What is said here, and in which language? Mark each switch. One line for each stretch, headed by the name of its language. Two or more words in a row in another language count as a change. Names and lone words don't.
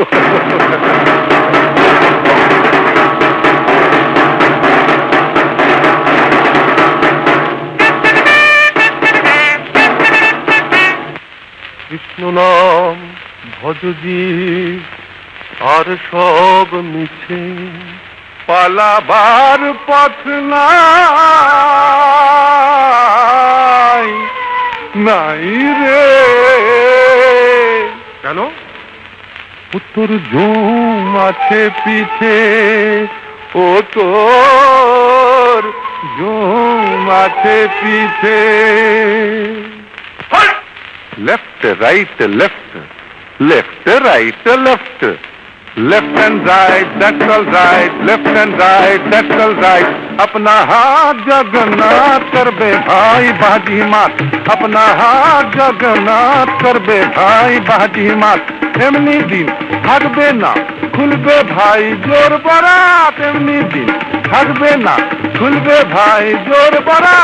Bangla: কৃষ্ণ নাম ভজজি আর সব মিছে, পালাবার পথ নাই নাই রে। কেন? উত্তর ঝুম আছে পিছে, ও তোর ঝুম আছে পিছে।
English: left right left, left right left, left and right that's all right, left and right that's all right.
Hindi: अपना हाथ जगन्नाथ कर बे भाई बाजी मात, अपना हाथ जगन्नाथ कर बे भाई बाजी मात।
Bangla: এমনি দিন থাকবে না খুলবে ভাই জোর বরাত, এমনি দিন থাকবে না খুলবে ভাই জোর বরাত।